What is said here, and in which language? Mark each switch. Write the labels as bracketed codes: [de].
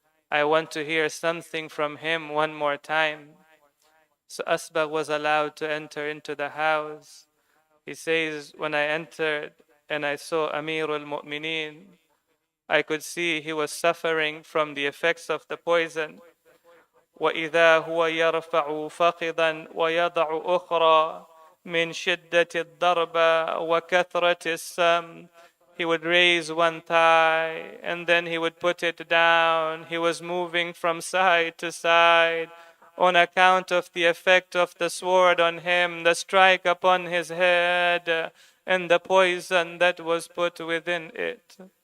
[en] I want to hear something from him one more time. So Asbagh was allowed to enter into the house. He says, when I entered and I saw Amir al-Mu'mineen, I could see he was suffering from the effects of the poison. [ar] وإذا هو يرفع فخذا ويضع أخرى من شدة الضرب وكثرة السم. [en] He would raise one thigh and then he would put it down. He was moving from side to side on account of the effect of the sword on him, the strike upon his head, and the poison that was put within it.